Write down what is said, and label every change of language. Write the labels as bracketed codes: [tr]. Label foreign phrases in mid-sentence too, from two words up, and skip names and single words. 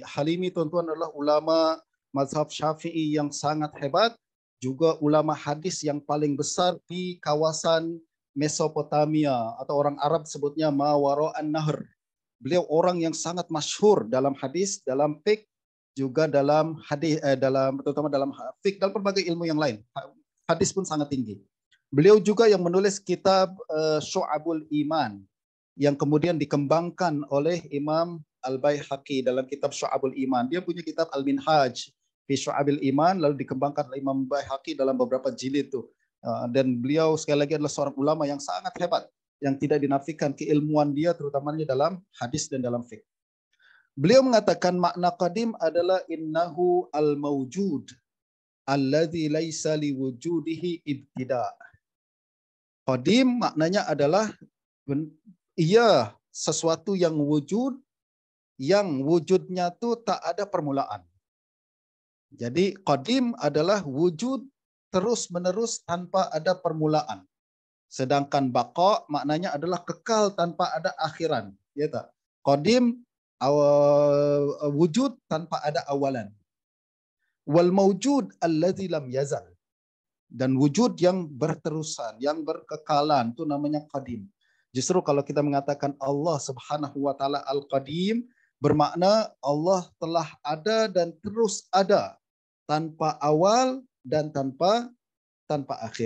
[ms] Halimi tuan-tuan adalah ulama mazhab Syafi'i yang sangat hebat, juga ulama hadis yang paling besar di kawasan Mesopotamia, atau orang Arab sebutnya Mawara'an Nahr. Beliau orang yang sangat masyhur dalam hadis, dalam fiqh, juga dalam hadis, terutama dalam fiqh, dalam berbagai ilmu yang lain. Hadis pun sangat tinggi. Beliau juga yang menulis kitab Syu'abul Iman yang kemudian dikembangkan oleh Imam Al-Baihaqi dalam kitab Syu'abul Iman. Dia punya kitab Al-Minhaj fi Syu'abil Iman, lalu dikembangkan oleh Imam Baihaqi dalam beberapa jilid itu. Dan beliau sekali lagi adalah seorang ulama yang sangat hebat, yang tidak dinafikan keilmuan dia terutamanya dalam hadis dan dalam fiqh. Beliau mengatakan makna qadim adalah [ar] إنه الموجود الذي ليس لوجوده ابتداء'. [ms] Qadim maknanya adalah ia sesuatu yang wujudnya tu tak ada permulaan. Jadi qadim adalah wujud terus-menerus tanpa ada permulaan. Sedangkan baqa maknanya adalah kekal tanpa ada akhiran. Ya tak? Qadim wujud tanpa ada awalan. [ar] والموجود الذي لم يزل. [ms] Dan wujud yang berterusan, yang berkekalan, itu namanya qadim. Justru kalau kita mengatakan Allah [ar] سبحانه وتعالى [ms] Al-Qadim, bermakna Allah telah ada dan terus ada tanpa awal dan tanpa akhir.